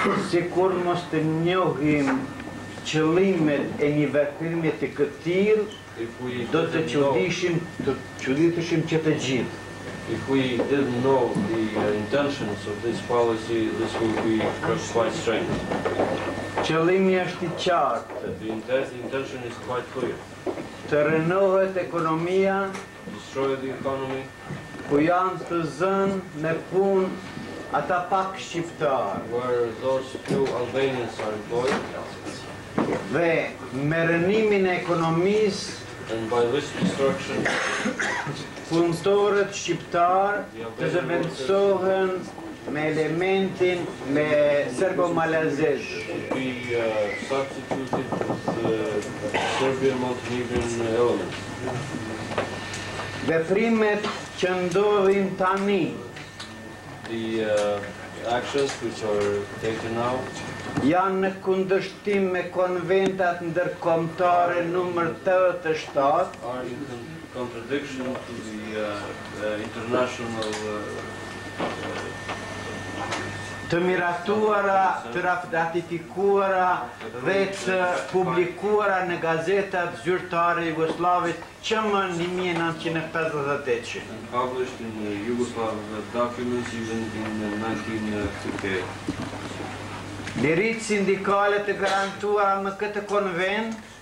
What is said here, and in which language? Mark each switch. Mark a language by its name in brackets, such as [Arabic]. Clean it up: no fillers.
[Albanian] Sikur mos të njohim qëllimet e një veprimi të këtij, do të çuditeshim që të gjithë. [English] If we didn't know the intentions of this policy, this would be quite strange. [Albanian] Qëllimi është I qartë. [English] The intention is quite clear. [Albanian] Të renohet ekonomia, [English] Destroy the economy, [Albanian] ku janë të zënë me punë ata pak shqiptarë. [English] where those few Albanians are employed, [Albanian] Dhe me rënimin e ekonomisë, [English] and by this destruction, [Albanian] punëtorët shqiptarë të zëvendësohen me elementin me serbo-malazez. [English] be substituted with Serbian Montenegrin elements. [Albanian] Veprimet që ndodhin tani [English] The actions which are taken now [Albanian] janë në kundërshtim me konventat ndërkombëtare numër 87 [English] are in contradiction to the international [Albanian] të miratuara, të ratifikuara dhe të publikuara në gazetat zyrtare jugoslave që më 1958. [English] and published in the Yugoslav documents even in 1958. [Albanian] Liritë sindikale të garantuara në këtë konvent